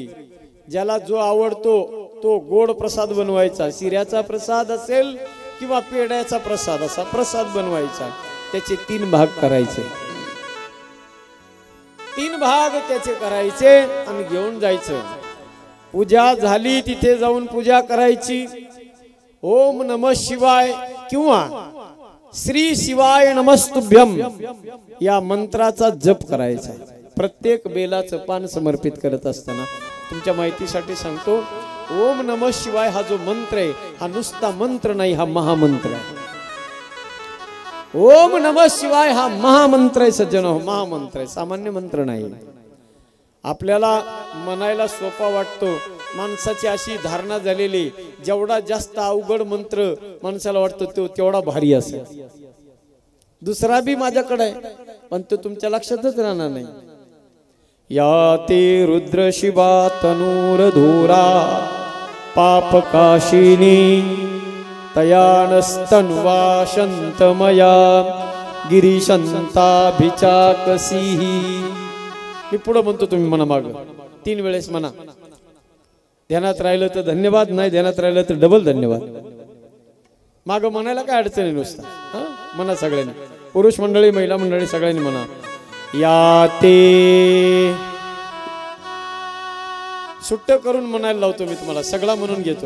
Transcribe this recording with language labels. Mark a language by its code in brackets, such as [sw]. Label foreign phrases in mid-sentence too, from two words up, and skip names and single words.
[mr] ज्याला जो आवडतो तो गोड प्रसाद बनवायचा, शिऱ्याचा प्रसाद असेल किंवा पेढ्याचा प्रसाद, असा प्रसाद बनवायचा। त्याचे 3 भाग करायचे, 3 भाग त्याचे करायचे आणि घेऊन जायचं। पूजा झाली, तिथे जाऊन पूजा करायची। [sa] ओम नमः शिवाय [mr] किंवा [sa] श्री शिवाय नमस्तुभ्यम [mr] या मंत्राचा जप करायचा। प्रत्येक बेलाचं पान समर्पित करत असताना तुमच्या माहितीसाठी सांगतो, [sa] ओम नमः शिवाय [mr] हा जो मंत्र आहे हा नुसता मंत्र नाही, हा महामंत्र आहे। [sa] ओम नमः शिवाय [mr] हा महामंत्र आहे सज्जनो, महामंत्र आहे, सामान्य मंत्र नाही। आपल्याला म्हणायला सोपा वाटतो, माणसाची अशी धारणा झालेली, जेवढा जास्त अवघड मंत्र माणसाला वाटतो तो तेवढा भारी असेल। दुसरा बी माझ्याकडे आहे पण तो तुमच्या लक्षातच राहणार नाही। [sa] या ते रुद्र शिवा तनूरधूरा पापकाशिनी तयानस्तन्वा शंतमया गिरीशंताभिचाकसी। [mr] मी पुढे म्हणतो, तुम्ही म्हणा माग 3 वेळेस म्हणा। ध्यानात राहिलं तर धन्यवाद, नाही ध्यानात राहिलं तर डबल धन्यवाद। माग म्हणायला काय अडचण आहे, नुसता म्हणा सगळ्यांनी, पुरुष मंडळी महिला मंडळी सगळ्यांनी म्हणा। [sa] या ते [mr] सुट्ट करून म्हणायला लावतो मी तुम्हाला, सगळा म्हणून घेतो।